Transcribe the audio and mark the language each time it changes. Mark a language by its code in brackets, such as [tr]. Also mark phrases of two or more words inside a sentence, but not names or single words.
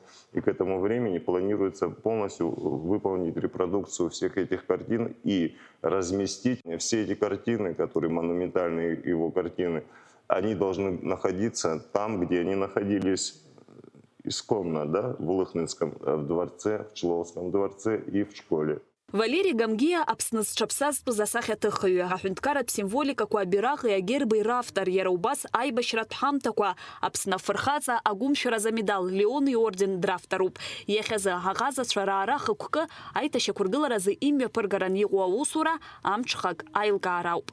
[ru] И к этому времени планируется полностью выполнить репродукцию всех этих картин и разместить все эти картины, которые монументальные его картины, они должны находиться там, где они находились исконно, да, в Лыхнинском дворце, в Чловском дворце и в школе. [ab] Валерий Гамгиа Аԥсны зҽаԥсазтәыз асахьаҭыхҩы, аҳәынҭқарратә символикақәа, абираҟи агерби равтор, иара убас аибашьратә ҳамҭақәа, Аԥсны афырхаҵа агәымшәаразы амедал, Леон иорден дравторуп. Иахьазы аҟазацәа раара хықәкы аиҭашьақәыргыларазы имҩаԥыргаран иҟоу аусура амҽхак аилкаара ауп.